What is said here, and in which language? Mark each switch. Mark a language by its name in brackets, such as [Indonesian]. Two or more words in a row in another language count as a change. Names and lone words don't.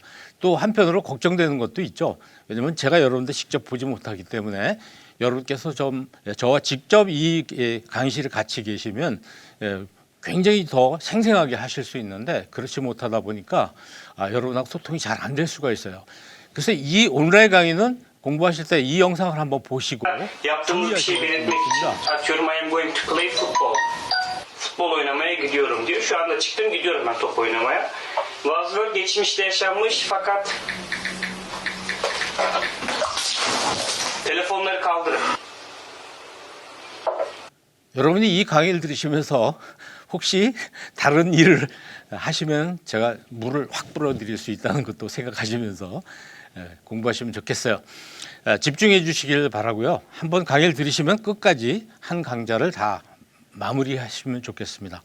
[Korean] 또 한편으로 걱정되는 것도 있죠. 왜냐하면 제가 여러분들 직접 보지 못하기 때문에 여러분께서 좀 저와 직접 이 강의실에 같이 계시면 굉장히 더 생생하게 하실 수 있는데, 그렇지 못하다 보니까 여러분하고 소통이 잘 안 될 수가 있어요. 그래서 이 온라인 강의는 공부하실 때 이 영상을 한번 보시고 [Turkish] Yaptığımız bir şeyi belirtmek için atıyorum [English] I am going to play football. [Turkish] Futbol oynamaya gidiyorum diyor. Şu anda çıktım gidiyorum ben top oynamaya. Bazıları geçmişte yaşanmış fakat telefonları kaldırın. [Korean] 여러분이 이 강의를 들으시면서 혹시 다른 일을 하시면 제가 물을 확 불어드릴 수 있다는 것도 생각하시면서 공부하시면 좋겠어요. 집중해 주시길 바라고요. 한번 강의를 들으시면 끝까지 한 강좌를 다 마무리하시면 좋겠습니다.